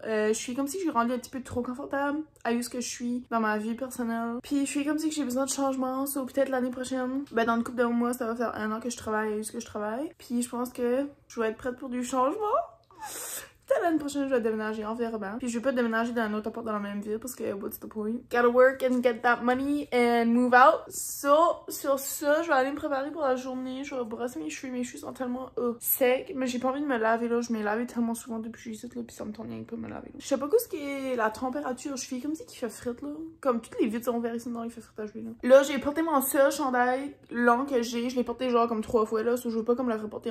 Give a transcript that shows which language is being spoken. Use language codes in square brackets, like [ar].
[fr] Je suis comme si je suis rendue un petit peu trop confortable à où ce que je suis dans ma vie personnelle. Puis je suis comme si que j'ai besoin de changement, so peut-être l'année prochaine, ben dans une couple de mois ça va faire 1 an que je travaille à où ce que je travaille. Puis je pense que je vais être prête pour du changement. Peut-être l'année prochaine, je vais déménager, on verra bien. Puis je vais pas déménager dans un autre appart dans la même ville parce que [en] what's the point? Gotta work and get that money and move out. [fr] So, sur ça, je vais aller me préparer pour la journée. Je vais brosser mes cheveux sont tellement secs. Mais j'ai pas envie de me laver là. Je m'ai lavé tellement souvent depuis que je suis ici là. Puis ça me tourne rien que pas de me laver. Je sais pas quoi ce qui est la température. Je fais comme si qu'il fait frite là. Comme toutes les vitres sont vertes ici, non, il fait frite à jouer là. Là, j'ai porté mon seul chandail long que j'ai. Je l'ai porté genre comme 3 fois là. So, je veux pas comme le reporter.